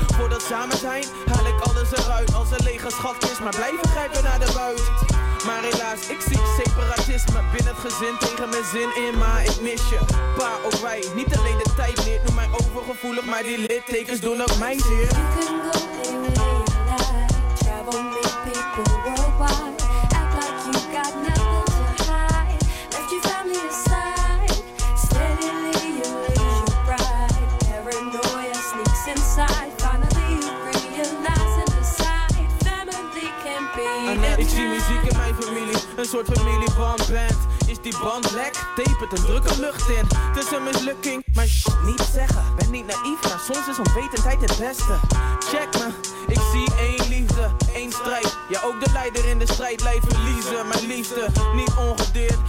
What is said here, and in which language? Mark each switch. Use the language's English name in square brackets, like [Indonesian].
[Dutch] Voor dat samen zijn, haal ik alles eruit. Als een lege schat is, maar blijven grijpen naar de buit. Maar helaas, ik zie separatisme binnen het gezin tegen mijn zin in. Maar ik mis je, pa ook wij. Niet alleen de tijd meer, noem mij overgevoelig. Maar die littekens doen ook mij zeer. [English] You can go in the night, travel with people worldwide. Act like you got nothing to hide. Left your family aside. Steadily you raise your pride. Paranoia sneaks inside. Finally you realize and decide. Family can be [Dutch] muziek in mijn familie, een soort familie van band. Is die band lek? Tape het en druk er lucht in. Het is een mislukking, maar shh, niet zeggen. Ben niet naïef, maar soms is onwetendheid het beste. [English] Check me, [Dutch] ik zie één liefde, één strijd. Ja, ook de leider in de strijd blijft verliezen. Mijn liefde, niet ongedeerd.